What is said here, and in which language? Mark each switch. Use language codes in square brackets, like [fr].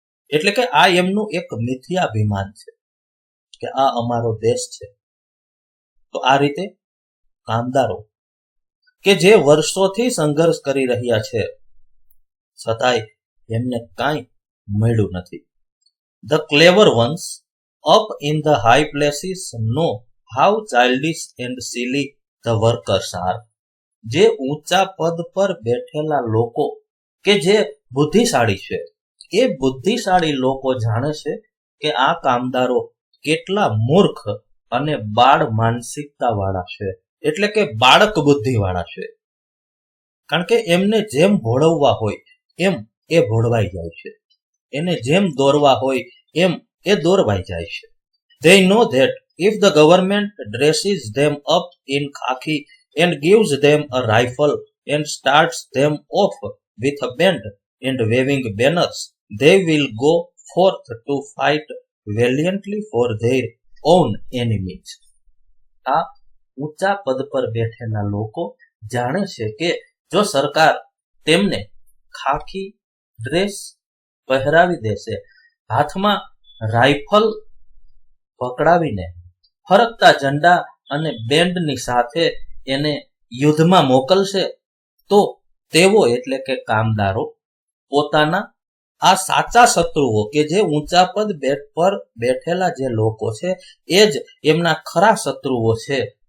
[gu] એટલે કે આ એમનું એક મિથ્યાભિમાન છે કે આ અમારો દેશ છે. તો આ રીતે કામદારો કે જે વર્ષોથી સંઘર્ષ કરી રહ્યા છે છતાંય એમને કાંઈ મળ્યું નથી. [en] The clever ones up in the high places know how childish and silly the workers are. [gu] જે ઊંચા પદ પર બેઠેલા લોકો કે જે બુદ્ધિશાળી છે એ બુદ્ધિશાળી લોકો જાણે છે કે આ કામદારો કેટલા મૂર્ખ અને બાળ માનસિકતા વાળા છે, એટલે કે બાળક બુદ્ધિ વાળા છે. કારણ કે એમને જેમ ભોળવવા હોય એમ એ ભોળવાઈ જાય છે, એને જેમ દોરવા હોય એમ એ દોરવાઈ જાય છે. [en] They know that if the government dresses them up in khaki and gives them a rifle and starts them off with a band and waving banners, they will go forth to fight valiantly for their own enemies. [gu] આ ઊંચા પદ પર બેઠેલા લોકો જાણે છે કે જો સરકાર તેમને ખાખી ડ્રેસ પહેરાવી દેશે, હાથમાં રાઇફલ પકડાવીને ફરકતા ઝંડા અને બેન્ડની સાથે એને યુદ્ધમાં મોકલશે, તો તેઓ એટલે કે કામદારો પોતાના આ સાચા શત્રુઓ કે જે ઊંચા પદ પર બેઠેલા જે લોકો છે એ જ એમના ખરા શત્રુઓ છે.